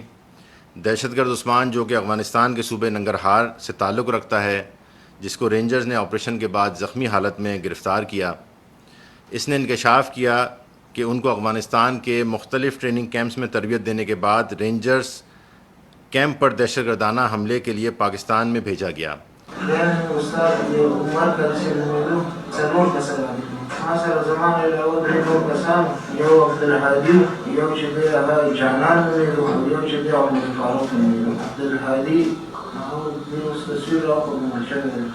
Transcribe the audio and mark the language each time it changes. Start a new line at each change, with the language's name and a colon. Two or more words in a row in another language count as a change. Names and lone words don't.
Urdu: دہشت گرد عثمان، جو کہ افغانستان کے صوبے ننگرہار سے تعلق رکھتا ہے، جس کو رینجرز نے آپریشن کے بعد زخمی حالت میں گرفتار کیا، اس نے انکشاف کیا کہ ان کو افغانستان کے مختلف ٹریننگ کیمپس میں تربیت دینے کے بعد رینجرز کیمپ پر دہشت گردانہ حملے کے لیے پاکستان میں بھیجا گیا.
Pashto: سره زمانه له درې ډول کسان، یو عبدالهادي، یو چې دی هغه جانان نومېده، یو چې دی عمر فاروق نومېده. عبدالهادي هغه دې اوس تصویر راوښودل شوی دی.